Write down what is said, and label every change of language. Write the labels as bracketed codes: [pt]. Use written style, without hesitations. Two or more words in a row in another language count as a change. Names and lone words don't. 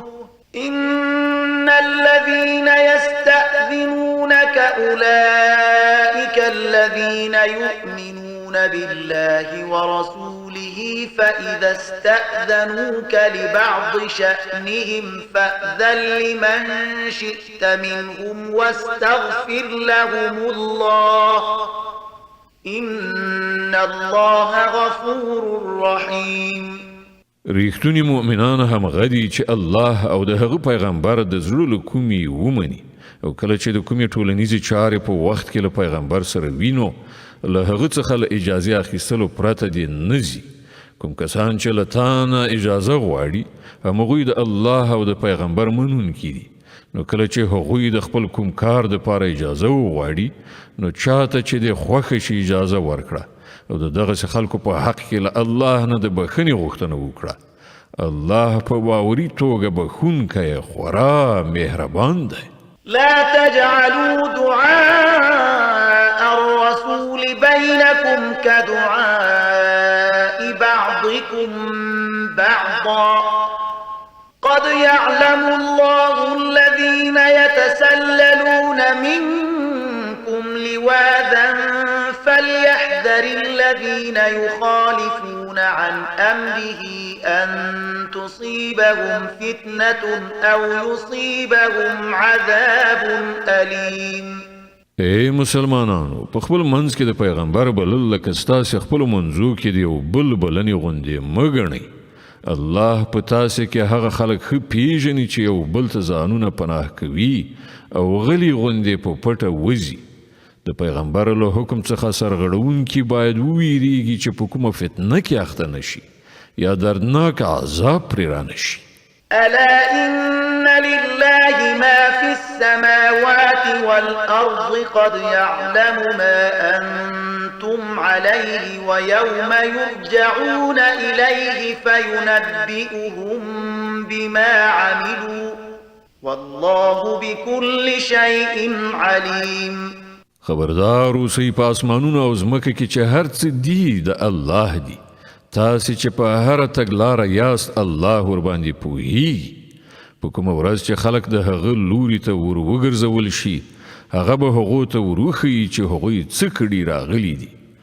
[ar] إن الذين يستأذنونك أولئك الذين يؤمنون بالله ورسوله فإذا استأذنوك لبعض شأنهم فأذن لمن شئت منهم واستغفر لهم الله إن الله غفور رحيم. [ps] ریښتونی مؤمنان هم غدي چې الله او د هغه پیغمبر د زړه له کومې ومني او کله چې د کومې ټولنیزې چارې په وخت کې له پیغمبر سره وینو له هغه څخه له اجازې اخیستلو پرته دې نه ځي. کوم کسان چې له تا نه اجازه غواړي همغوی د الله او د پیغمبر منونکي دي. نو کله چې هغوی د خپل کوم کار دپاره اجازه وغواړي نو چاته چې د خوښه شي اجازه ورکړه او د دغسې خلکو په حق کې له الله نه د بخښنې غوښتنه وکړه. الله په باوري توګه بخښونکی خورا مهربان دی. [ar] لا تجعلوا دعاء الرسول بينكم كدعاء بعضكم بعضا قد يعلم الله الذين يتسللون منكم لواذا فليحذر الذين يخالفون عن أمره أن تصيبهم فتنة أو يصيبهم عذاب أليم. [ps] اے مسلمانانو په خپل منځ کې د پیغمبر بلل لکه ستاسې خپلو منځو کې د یو بل بلنې غوندې مه ګڼئ. الله په تاسې کې هغه خلک ښه پیژني چې یو بل ته ځانونه پناه کوي او غلي غوندې په پټه وځي. د پیغمبر له حکم څخه سرغړونکي باید وویریږي چې په کومه فتنه کې اخته نشي یا دردناک عذاب پرې رانشي. [ar] ألا إن لله ما في السماوات والأرض قد يعلم ما أنتم عليه ويوم يرجعون إليه فينبئهم بما عملوا والله بكل شيء عليم. [ps] خبردار اوسئ په اسمانونو او ځمکه کې چې هر څه دي د الله دي. تاسې چې په هره تګلاره یاست الله ورباندې پوهیږي. په کومه ورځ چې خلک د هغه لوري ته ور وګرځول شي هغه به هغو ته وروښیي چې هغوی څه کړي راغلي دي.